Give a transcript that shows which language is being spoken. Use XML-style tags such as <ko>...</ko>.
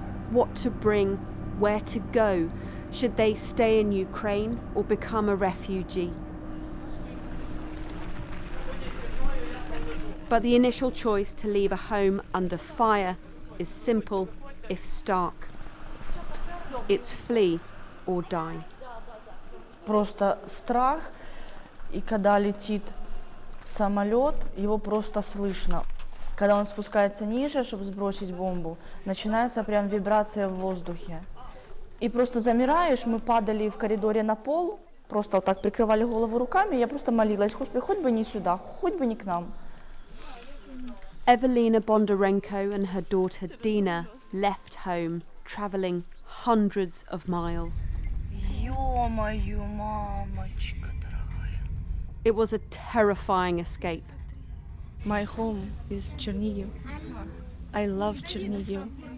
<en>What to bring, where to go, should they stay in Ukraine or become a refugee? But the initial choice to leave a home under fire is simple, if stark. It's flee or die.</en> <ru>Просто страх, и когда летит самолет, его просто слышно. Когда он спускается ниже, чтобы сбросить бомбу, начинается прям вибрация в воздухе. И просто замираешь, мы падали в коридоре на пол, просто вот так прикрывали голову руками, я просто молилась, хоть бы не сюда, хоть бы не к нам.</ru> <en>Evelina Bondarenko and her daughter Dina left home, travelling hundreds of miles.</en> <ru>Ё-моё, мамочка дорогая.</ru> <en>It was a terrifying escape. My home is Chernihiv. I love Chernihiv.</en>